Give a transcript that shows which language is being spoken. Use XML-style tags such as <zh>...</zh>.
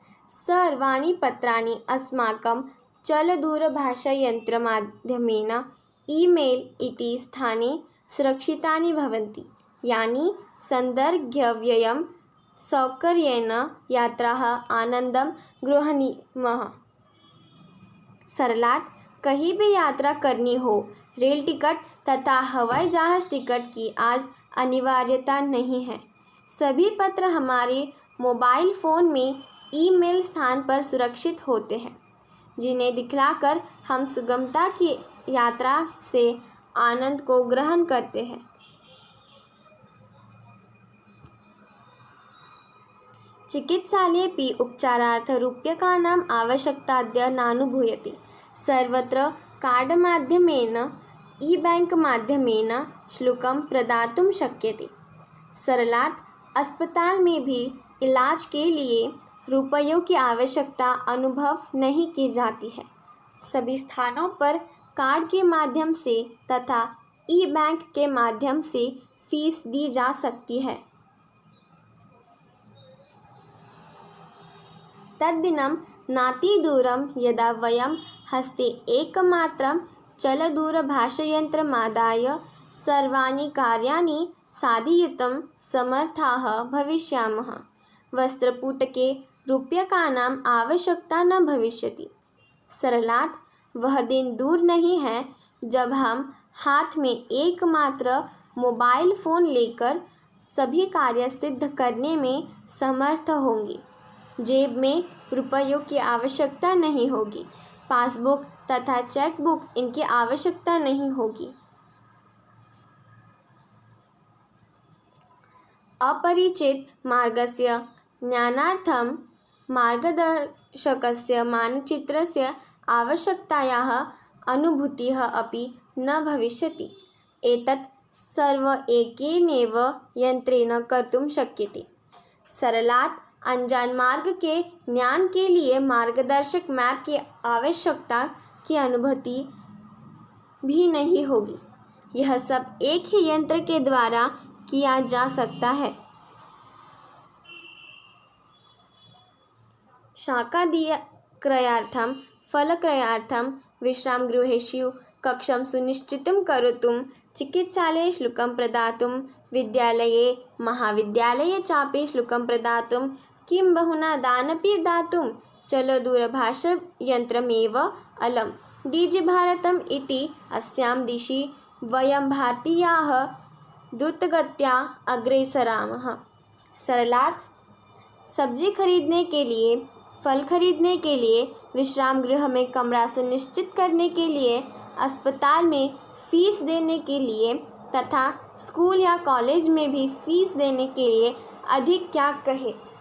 <sa>सर्वाणि पत्राणि अस्माकं चलदूरभाषायन्त्रमाध्यमेन ईमेल इति स्थाने सुरक्षितानि भवन्ति, यानि सन्दर्भव्ययं सौकर्येण यात्राः आनन्दं गृह्णीमः।</sa> <hi>सरलार्थ कहीं भी यात्रा करनी हो, रेल टिकट तथा हवाई जहाज टिकट की आज अनिवार्यता नहीं है। सभी पत्र हमारे मोबाइल फ़ोन में ईमेल स्थान पर सुरक्षित होते हैं, जिन्हें दिखलाकर हम सुगमता की यात्रा से आनंद को ग्रहण करते हैं।</hi> <sa>चिकित्सालयेऽपि उपचारार्थं रूप्यकाणाम् आवश्यकताद्य नानुभूयते। सर्वत्र कार्डमाध्यमेन ई-बैंक माध्यमेन शुल्कं प्रदातुं शक्यते।</sa> <hi>सरलार्थ अस्पताल में भी इलाज के लिए रुपयों की आवश्यकता अनुभव नहीं की जाती है। सभी स्थानों पर कार्ड के माध्यम से तथा ई-बैंक के माध्यम से फीस दी जा सकती है।</hi> <sa>तद्दिनं नातिदूरं यदा वयं हस्ते एकमात्रं चलदूरभाषायन्त्रमादाय सर्वाणि कार्याणि साधयितुं समर्थाः भविष्यामः। वस्त्रपुटके रूप्यकाणाम् आवश्यकता न भविष्यति।</sa> <hi>सरलार्थ वह दिन दूर नहीं है जब हम हाथ में एकमात्र मोबाइल फ़ोन लेकर सभी कार्य सिद्ध करने में समर्थ होंगे। जेब में रुपयों की आवश्यकता नहीं होगी। पासबुक तथा चेकबुक इनकी आवश्यकता नहीं होगी।</hi> <sa>अपरिचित मार्गस्य ज्ञानार्थं मार्गदर्शकस्य मानचित्रस्य आवश्यकतायाः अनुभूतिः अपि न भविष्यति। एतत् सर्वं एकेनैव यन्त्रेण कर्तुं शक्यते।</sa> <hi>सरलार्थ अनजान मार्ग के ज्ञान के लिए मार्गदर्शक मैप की आवश्यकता की अनुभूति भी नहीं होगी। यह सब एक ही यंत्र के द्वारा किया जा सकता है।</hi> <sa>शाकादिक्रयार्थं फलक्रयार्थं विश्रामगृहेषु कक्षं सुनिश्चितं कर्तुं चिकित्सालये शुल्कं प्रदातुं विद्यालये महाविद्यालये चापि शुल्कं प्रदातुं किं बहुना दानपि दातुं चलदूरभाषायन्त्रमेव अलम्। डीजी भारतम् इति अस्यां दिशि वयं भारतीयाः द्रुतगत्या अग्रेसरामः।</sa> <hi>सरलार्थ सब्जी खरीदने के लिए, फल खरीदने के लिए, विश्राम गृह में कमरा सुनिश्चित करने के लिए, अस्पताल में फीस देने के लिए तथा स्कूल या कॉलेज में भी फीस देने के लिए अधिक क्या कहे।</hi>